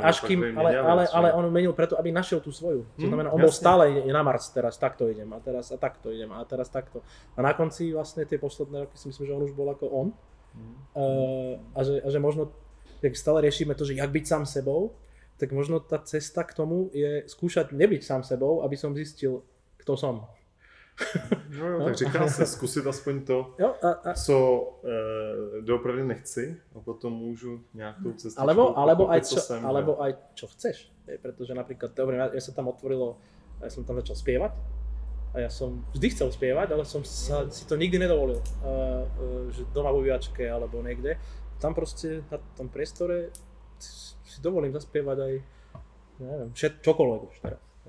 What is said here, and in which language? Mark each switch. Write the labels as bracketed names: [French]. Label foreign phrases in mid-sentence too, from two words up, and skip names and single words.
[Slovak] ale on menil preto, aby našiel tú svoju. To znamená, on bol stále na Mars, teraz takto idem a teraz takto idem a teraz takto. A na konci vlastne tie posledné roky si myslím, že on už bol ako on. A že možno, jak stále riešime to, že jak byť sám sebou, tak možno tá cesta k tomu je skúšať nebyť sám sebou, aby som zistil, kto som. No, [Czech] tak říká se, zkusit aspoň to, Jo, co doopravdy nechci a potom môžu nejakou cestičkou [Slovak] alebo aj čo chceš. Pretože napríklad, dobre, ja som tam začal spievať a ja som vždy chcel spievať, ale som si to nikdy nedovolil. Že doma vo vývačke alebo niekde. Tam proste na tom priestore si dovolím zaspievať aj, neviem, čokoľvek už teraz.